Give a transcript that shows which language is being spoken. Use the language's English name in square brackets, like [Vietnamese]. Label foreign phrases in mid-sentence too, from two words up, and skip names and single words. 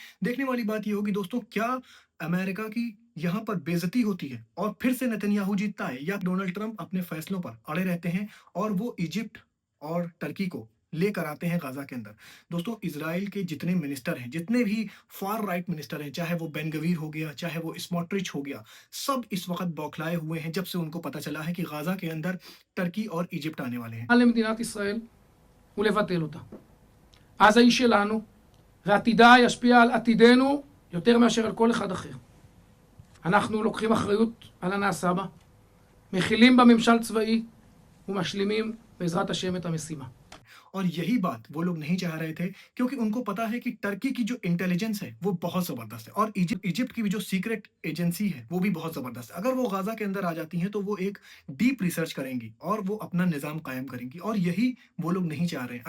[Hindi] देखने वाली बात ये होगी दोस्तों, क्या अमेरिका की यहाँ पर बेइज़्ज़ती होती है और फिर से नेतन्याहू जीतता है, या डोनाल्ड ट्रंप अपने फैसलों पर अड़े रहते हैं और वो इजिप्ट और टर्की को लेकर आते हैं गाज़ा के अंदर। दोस्तों, इज़राइल के जितने मिनिस्टर हैं, जितने भी [English] far right minister [Hindi] हैं, चाहे वो बेन गवीर हो गया, चाहे वो स्मोट्रिच हो गया, सब इस वक़्त बौखलाए हुए हैं जब से उनको पता चला है कि गाज़ा के अंदर टर्की और इजिप्ट आने वाले हैं। [Hebrew] למדינת ישראל ולבטל אותה. עזה היא שלנו, ועתידה ישפיע על עתידנו יותר מאשר על כל אחד אחר. אנחנו לוקחים אחריות על הנעשה בה, מכילים בממשל צבאי ומשלימים בעזרת השם את המשימה. [Hindi] और यही बात वो लोग नहीं चाह रहे थे, क्योंकि उनको पता है कि टर्की की जो इंटेलिजेंस है वो बहुत ज़बरदस्त है और इजिप्ट की भी जो [English] secret agency [Hindi] है वो भी बहुत ज़बरदस्त है। अगर वो गाज़ा के अंदर आ जाती हैं तो वो एक [English] deep research [Hindi] करेंगी और वो अपना निज़ाम कायम करेंगी, और यही वो लोग नहीं चाह रहे हैं।